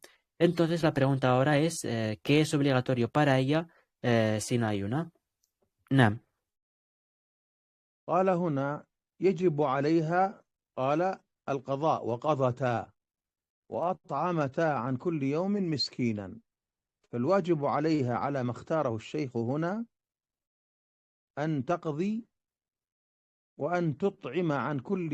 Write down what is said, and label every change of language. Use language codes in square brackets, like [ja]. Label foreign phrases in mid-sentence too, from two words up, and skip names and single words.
[es] Entonces la pregunta ahora es, ¿qué es obligatorio para ella si no ayuna? [ar] نعم. قال هنا: يجب عليها، قال القضاء، وقضتا وأطعمتا عن كل يوم مسكينا. فالواجب عليها على ما اختاره الشيخ هنا أن تقضي وأن تطعم عن كل